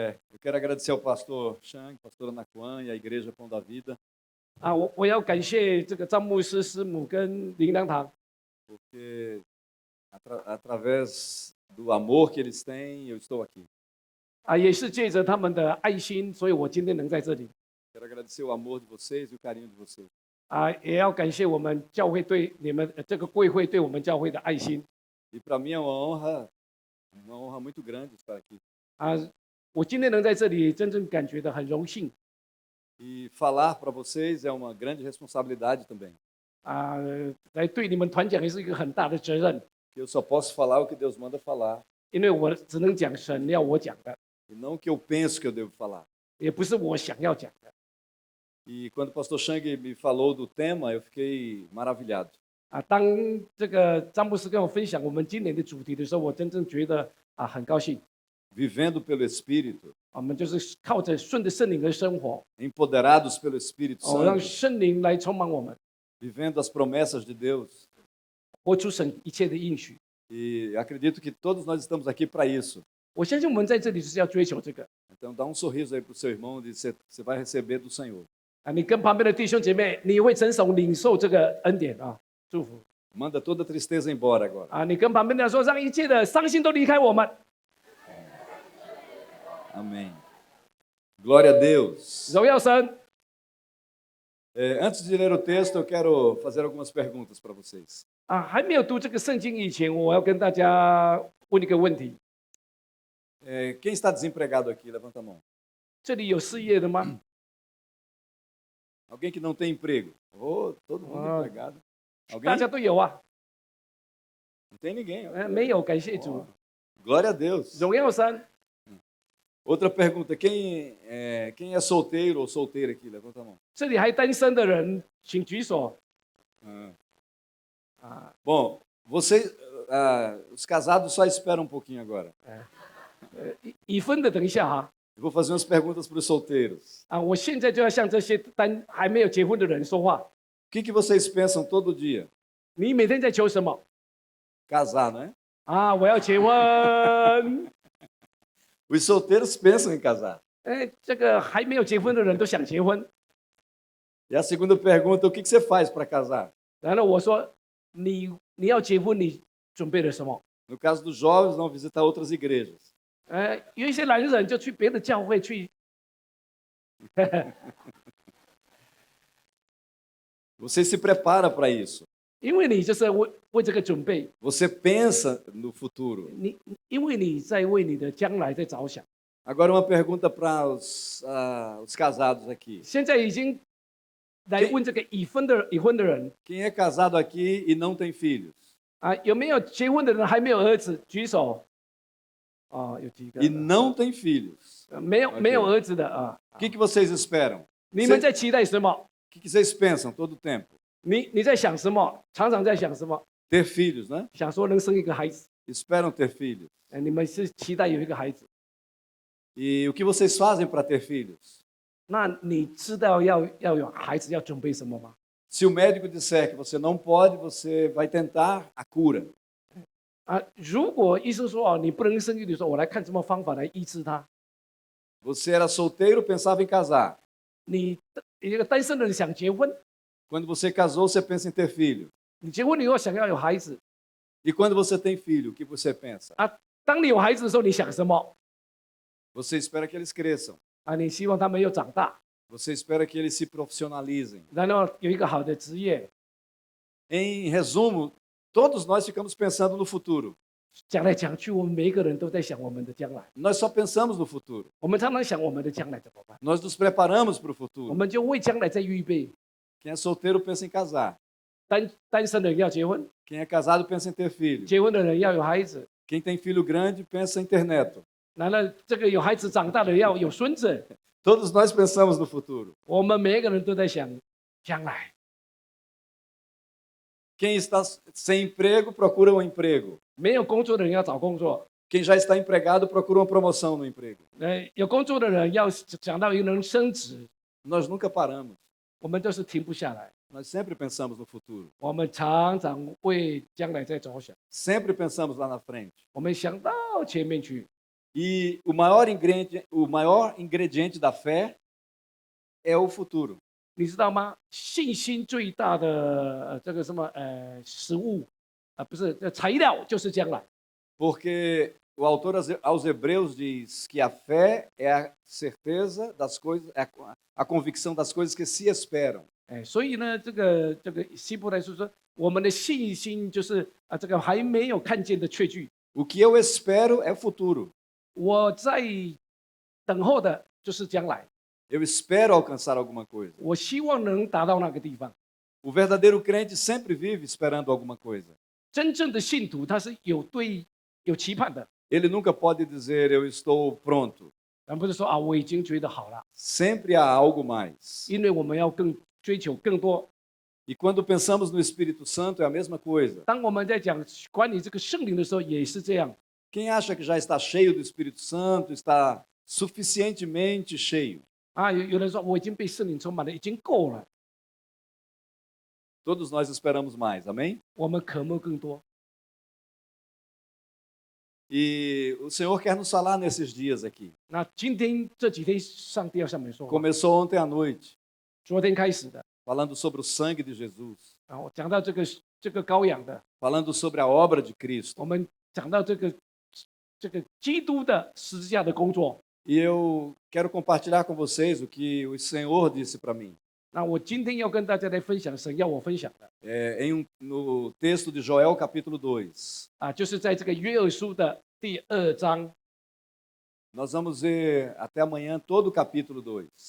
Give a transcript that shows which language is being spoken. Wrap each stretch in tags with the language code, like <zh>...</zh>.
<pt>Eu quero agradecer ao pastor Chang, pastora Naquan e à Igreja Pão da Vida,</pt> <zh>啊，我要感谢这个张牧师师母跟灵粮堂，</zh> <pt>porque através do amor que eles têm, eu estou aqui.</pt> <zh>啊，也是借着他们的爱心，所以我今天能在这里。</zh> <pt>Quero agradecer o amor de vocês e o carinho de vocês.</pt> <zh>啊，也要感谢我们教会对你们这个贵会对我们教会的爱心。</zh> <pt>E para mim é uma honra muito grande estar aqui.</pt> <zh>啊，我今天能在这里，真正感觉到很荣幸。</zh> <pt>E falar para vocês é uma grande responsabilidade também.</pt> <zh>来对你们团讲也是一个很大的责任，</zh> <pt>Que eu só posso falar o que Deus manda falar</pt> <zh>因为我只能讲神要我讲的，</zh> <pt>e não o que eu penso que eu devo falar.</pt> <zh>也不是我想要讲的。</zh> <pt>E quando o pastor Chang me falou do tema, eu fiquei maravilhado.</pt> <zh>当这个詹姆斯跟我分享我们今年的主题的时候，我真正觉得很高兴。</zh> <pt>Vivendo pelo Espírito,</pt> <zh>我们就是靠着顺着圣灵而生活，</zh> <pt>empoderados pelo Espírito</pt> <zh>让</zh> <pt>Santo,</pt> <zh>圣灵来充满我们，</zh> <pt>vivendo as promessas de Deus.</pt> <zh>活出神一切的应许。</zh> <pt>E acredito que todos nós estamos aqui para isso.</pt> <zh>我相信我们在这里就是要追求这个。</zh> <pt>Então dá um sorriso aí para o seu irmão e você vai receber do Senhor.</pt> <zh>你跟旁边的弟兄姐妹，你会伸手领受这个恩典祝福。</zh> <pt>Manda toda a tristeza embora agora.</pt> <zh>你跟旁边的人说，让一切的伤心都离开我们。</zh> <pt>Amém. Glória a Deus.</pt> <zh>荣耀神。</zh> <pt>Antes de ler o texto, eu quero fazer algumas perguntas para vocês.</pt> <zh>还没有读这个圣经以前，我要跟大家问一个问题：</zh> <pt>Quem está desempregado aqui? Levanta a mão.</pt> <zh>这里有失业的吗？</zh> <pt>Alguém que não tem emprego? Oh, todo mundo empregado.</pt> <zh>大</zh> <pt>Alguém?</pt> <zh>家都有啊。</zh> <pt>Não tem ninguém.</pt> <zh>没有，感谢主。</zh> <pt>Glória a Deus.</pt> <zh>荣耀神。</zh> <pt>Outra pergunta: quem é solteiro ou solteira aqui? Levanta a mão.</pt> <zh>这里还单身的人，请举手。</zh> <pt>Bom, vocês, os casados só esperam um pouquinho agora.</pt> <zh>已婚的等一下哈。</zh> <pt>Eu vou fazer umas perguntas para os solteiros.</pt> <zh>我现在就要向这些还没有结婚的人说话。</zh> <pt>O que vocês pensam todo dia?</pt> <zh>你每天在求什么？</zh> <pt>Casar, não é?</pt> <zh>我要结婚。</zh> <pt>Os solteiros pensam em casar.</pt> <zh>这个还没有结婚的人都想结婚。</zh> <pt>E a segunda pergunta: o que você faz para casar?</pt> <zh>然后我说，你要结婚，你准备了什么？</zh> <pt>No caso dos jovens, vão visitar outras igrejas.</pt> <zh>有一些男人就去别的教会去。</zh> <pt>Você se prepara para isso.</pt> <zh>因为你就是为这个准备，</zh> <pt>Você pensa no futuro.</pt> <zh>因为你在为你的将来在着想。</zh> <pt>Agora uma pergunta para os casados aqui.</pt> <zh>现在已经来问这个已婚的人</zh> <pt>Quem é casado aqui e não tem filhos?</pt> <zh>有没有结婚的人还没有儿子？举手。有几个。</zh> <pt>E não tem filhos.</pt> <zh>没有儿子的</zh> <pt>O que vocês esperam?</pt> <zh>你们在期待什么？</zh> <pt>O que vocês pensam todo o tempo?</pt> <zh>你在想什么？常常在想什么？</zh> <pt>Ter filhos, né?</pt> <zh>想说能生一个孩子。</zh> <pt>Esperam ter filhos.</pt> <zh>你们是期待有一个孩子。</zh> <pt>E o que vocês fazem para ter filhos?</pt> <zh>那你知道要有孩子要准备什么吗？</zh> <pt>Se o médico disser que você não pode, você vai tentar a cura.</pt> <zh>如果医生说你不能生育的时候，我来看什么方法来医治他。</zh> <pt>Você era solteiro, pensava em casar.</pt> <zh>你一个单身的人想结婚，</zh> <pt>Quando você casou, você pensa em ter filho.</pt> <zh>你结婚以后想要有孩子</zh> <pt>E quando você tem filho, o que você pensa?</pt> <zh>当你有孩子的时候，你想什么？</zh> <pt>Você espera que eles cresçam.</pt> <zh>你希望他们又长大，</zh> <pt>Você espera que eles se profissionalizem.</pt> <zh>然后有一个好的职业。</zh> <pt>Em resumo, todos nós ficamos pensando no futuro.</pt> <zh>讲来讲去，我们每一个人都在想我们的将来。</zh> <pt>Nós só pensamos no futuro.</pt> <zh>我们常常想我们的将来怎么办？</zh> <pt>Nós nos preparamos para o</pt> <zh>我</zh> <pt>futuro.</pt> <zh>们就为将来在预备。</zh> <pt>Quem é solteiro pensa em casar.</pt> <zh>单身的人要结婚，</zh> <pt>Quem é casado pensa em ter filho.</pt> <zh>结婚的人要有孩子，</zh> <pt>Quem tem filho grande pensa em ter neto.</pt> <zh>然后这个有孩子长大了要有孙子。</zh> <pt>Todos nós pensamos no futuro.</pt> <zh>我们每一个人都在想将来。</zh> <pt>Quem está sem emprego procura um emprego.</pt> <zh>没有工作的人要找工作，</zh> <pt>Quem já está empregado procura uma promoção no emprego.</pt> <zh>有工作的人要想到一个能升职。</zh> <pt>Nós nunca paramos.</pt> <zh>我们都是停不下来，</zh> <pt>Nós sempre pensamos no futuro.</pt> <zh>我们常常为将来在着想，</zh> <pt>Sempre pensamos lá na frente.</pt> <zh>我们想到前面去。</zh> <pt>E o maior ingrediente da fé é o futuro.</pt> <zh>你知道吗？信心最大的这个什么食物不是材料就是将来。</zh> <pt>Porque o autor aos Hebreus diz que a fé é a certeza das coisas, é a convicção das coisas que se esperam.</pt> <zh>所以呢，这个希伯来书说，我们的信心就是这个还没有看见的确据。</zh> <pt>O que eu espero é o futuro.</pt> <zh>我在等候的就是将来。</zh> <pt>Eu espero alcançar alguma coisa.</pt> <zh>我希望能达到那个地方。</zh> <pt>O verdadeiro crente sempre vive esperando alguma coisa.</pt> <zh>真正的信徒他是有期盼的，</zh> <pt>Ele nunca pode dizer eu estou pronto.</pt> <zh>而不是说啊我已经觉得好了，</zh> <pt>Sempre há algo mais.</pt> <zh>因为我们要更追求更多。</zh> <pt>E quando pensamos no Espírito Santo é a mesma coisa.</pt> <zh>当我们在讲关于这个圣灵的时候，也是这样。</zh> <pt>Quem acha que já está cheio do Espírito Santo, está suficientemente cheio.</pt> <zh>啊，有人说我已经被圣灵充满了，已经够了。</zh> <pt>Todos nós esperamos mais, amém?</pt> <zh>我们渴慕更多。</zh> <pt>E o Senhor quer nos falar nesses dias aqui.</pt> <zh>那今天这几天，上帝要向我们说话。</zh> <pt>Começou ontem à noite,</pt> <zh>昨天开始的，</zh> <pt>falando sobre o sangue de Jesus,</pt> <zh>然后讲到这个羔羊的，</zh> <pt>falando sobre a obra de Cristo.</pt> <zh>我们讲到这个基督的十字架的工作。</zh> <pt>E eu quero compartilhar com vocês o que o Senhor disse para mim.</pt> <zh>那我今天要跟大家来分享神要我分享的</zh> <pt>No texto de Joel, capítulo 2.</pt> <zh>啊，就是在这个约珥书的第2章</zh> <pt>Nós vamos ver até amanhã todo o capítulo 2,</pt>